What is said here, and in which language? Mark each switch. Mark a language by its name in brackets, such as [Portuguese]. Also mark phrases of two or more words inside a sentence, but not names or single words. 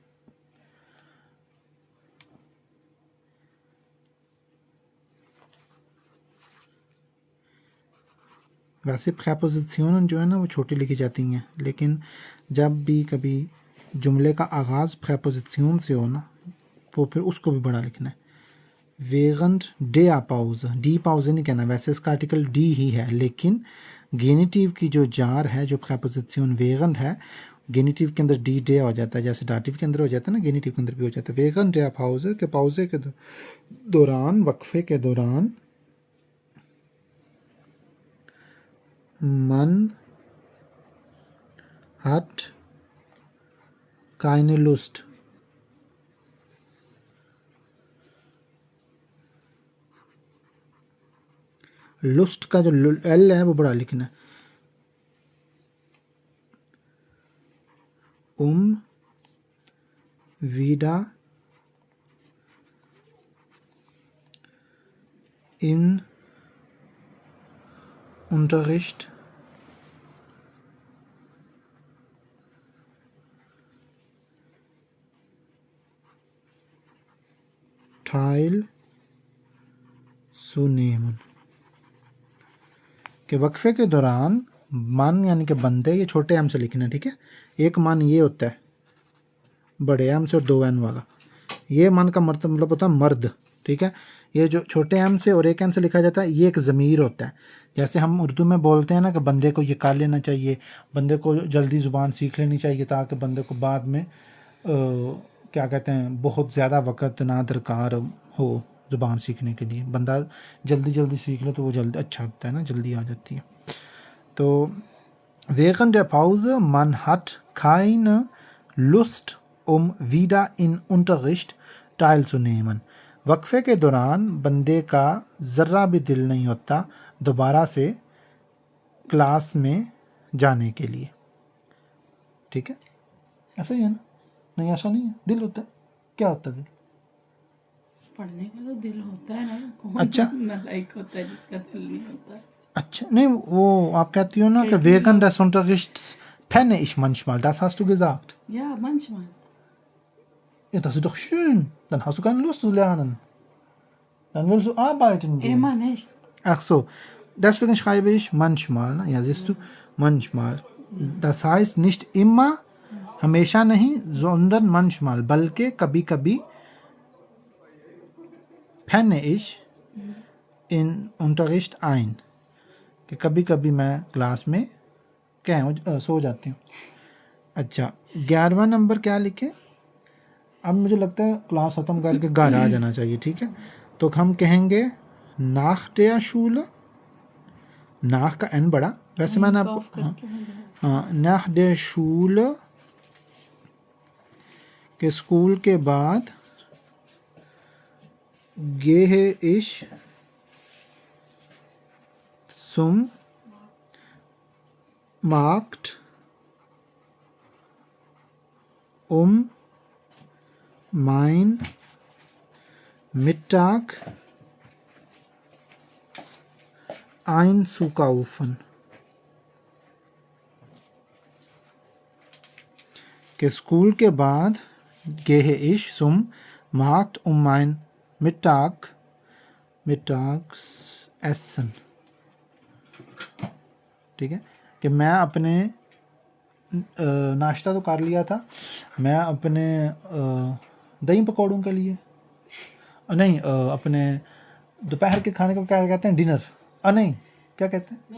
[Urdu] ویسے پریپوزیشن جو ہے نا وہ چھوٹی لکھی جاتی ہیں، لیکن جب بھی کبھی جملے کا آغاز پریپوزیشن سے ہو نا، وہ پھر اس کو بھی بڑا لکھنا ہے. [German] während der Pause, die Pause [Urdu] نہیں کہنا، ویسے اس کا آرٹیکل ڈی ہی ہے، لیکن گینیٹیو کی جو جار ہے، جو پریپوزیشن während ہے، گینیٹیو کے اندر ڈی ڈے ہو جاتا ہے، جیسے ڈاٹیو کے اندر ہو جاتا ہے نا، گینیٹیو کے اندر بھی ہو جاتا ہے. [German] während der Pause [Urdu] کے پاؤزے کے دوران، وقفے کے دوران, वक्फे के दौरान, [German] man hat keine Lust, [Urdu] لسٹ کا جو ایل ہے وہ بڑا لکھنا ہے. [German] wieder in Unterricht teilzunehmen, [Urdu] کہ وقفے کے دوران من یعنی کہ بندے، یہ چھوٹے ایم سے لکھنا ہے، ٹھیک ہے. ایک من یہ ہوتا ہے بڑے ایم سے اور دو این والا، یہ من کا مطلب ہوتا ہے مرد، ٹھیک ہے. یہ جو چھوٹے ایم سے اور ایک ایم سے لکھا جاتا ہے، یہ ایک ضمیر ہوتا ہے. جیسے ہم اردو میں بولتے ہیں نا کہ بندے کو یہ کر لینا چاہیے، بندے کو جلدی زبان سیکھ لینی چاہیے تاکہ بندے کو بعد میں کیا کہتے ہیں بہت زیادہ وقت نہ درکار ہو زبان سیکھنے کے لیے، بندہ جلدی جلدی سیکھ لے تو وہ جلدی اچھا ہوتا ہے نا، جلدی آ جاتی ہے. [German] तो während der Pause man hat keine Lust wieder in Unterricht teilzunehmen, [Urdu] وقفے کے دوران بندے کا ذرہ بھی دل نہیں ہوتا دوبارہ سے کلاس میں جانے کے لیے، ٹھیک ہے. ایسا ہی ہے نا، نہیں ایسا نہیں ہے، دل ہوتا ہے، کیا ہوتا ہے دل? پڑھنے کا تو دل ہوتا ہے نا، کون اچھا. نالائق ہوتا ہے جس کا دل نہیں ہوتا. اچھا، نہیں، وہ آپ کہتی ہو نا کہ کہتی [German] wegen [Urdu] ہوں. [German] des Unterrichts penne ich manchmal. Das hast du gesagt. Ja, manchmal. Ja, das ist doch schön. Dann hast du keine Lust zu lernen. Dann willst du arbeiten gehen. Immer nicht. Ach so, deswegen schreibe ich manchmal. Ne? Ja, siehst du, manchmal. Das heißt nicht immer, [Urdu] ہمیشہ نہیں, [German] sondern manchmal. [Urdu] بلکہ کبھی کبھی [German] penne ich in Unterricht ein. [Urdu] کہ کبھی کبھی میں کلاس میں سو جاتی ہوں. اچھا، 11واں نمبر کیا لکھے؟ اب مجھے لگتا ہے کلاس ختم کر کے گھر آ جانا چاہیے، ٹھیک ہے? تو ہم کہیں گے [German] nach der Schule, [Urdu] nach کا n بڑا، ویسے میں نے آپ کو Kauf کر کے ہو گیا. ہاں, [German] nach der Schule [Urdu] کے اسکول کے بعد [German] gehe ich zum Markt, um mein Mittag einzukaufen. [Urdu] کے اسکول کے بعد [German] gehe ich zum Markt, um mein Mittagsessen, [Urdu] ٹھیک ہے? کہ میں اپنے ناشتہ تو کر لیا تھا، میں اپنے دہی پکوڑوں کے لیے نہیں، اپنے دوپہر کے کھانے کو کیا کہتے ہیں? ڈنر۔ نہیں، کیا کہتے ہیں?